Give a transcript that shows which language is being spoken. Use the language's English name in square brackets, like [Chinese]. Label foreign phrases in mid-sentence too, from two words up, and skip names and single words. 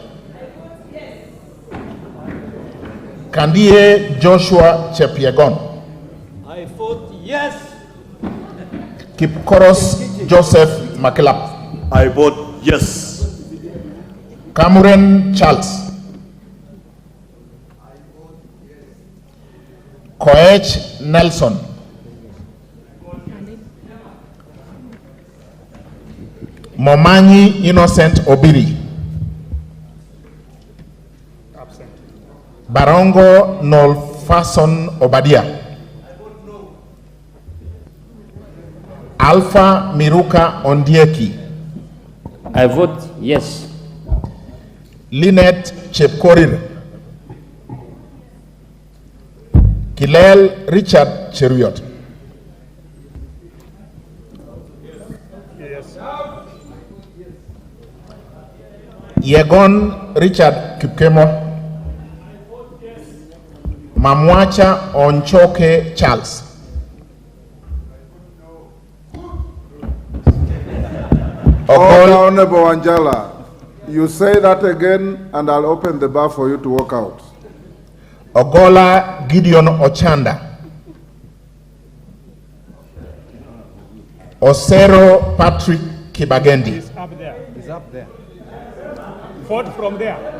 [English] Kandie Joshua Chepiegon. I vote yes. Kipkoros Joseph Makelap. I vote yes. Cameron Charles. Koech Nelson. Momanyi Innocent Obiri. Absent. Barongo Nolfason Obadia. Alpha Miruka Ondieki. I vote yes. Lynette Chepkorir. Kilel Richard Cheruiyot. Yes. Yegon Richard Kipkemo. Mamwacha Onchoke Charles. Honorable Wanjala, you say that again and I'll open the bar for you to walk out. Ogola Gideon Ochanda. Osero Patrick Kibagendi. It's up there. It's up there. Vote from there.